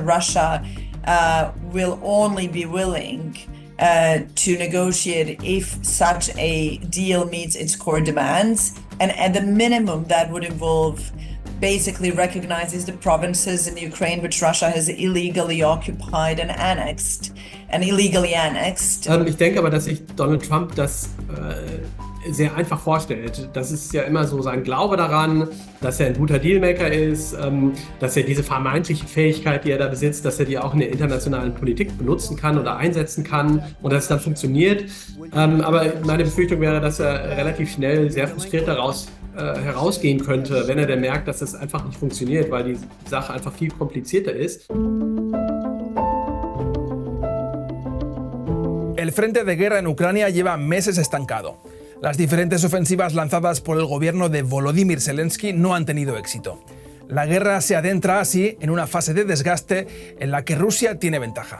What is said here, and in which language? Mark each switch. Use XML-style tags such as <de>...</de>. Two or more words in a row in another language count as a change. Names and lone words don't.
<en>Russia will only be willing to negotiate if such a deal meets its core demands. And at the minimum, that would involve basically recognizes the provinces in Ukraine which Russia has illegally occupied and annexed.</en> <de>Ich denke aber, dass sich Donald Trump das sehr einfach vorstellt. Das ist ja immer so sein Glaube daran, dass er ein guter Dealmaker ist, dass er diese vermeintliche Fähigkeit, die er da besitzt, dass er die auch in der internationalen Politik benutzen kann oder einsetzen kann und dass es dann funktioniert. Aber meine Befürchtung wäre, dass er relativ schnell sehr frustriert herausgehen könnte, wenn er dann merkt, dass das einfach nicht funktioniert, weil die Sache einfach viel komplizierter ist.</de> <es>El frente de guerra en Ucrania lleva meses estancado. Las diferentes ofensivas lanzadas por el gobierno de Volodymyr Zelensky no han tenido éxito. La guerra se adentra así en una fase de desgaste en la que Rusia tiene ventaja.</es>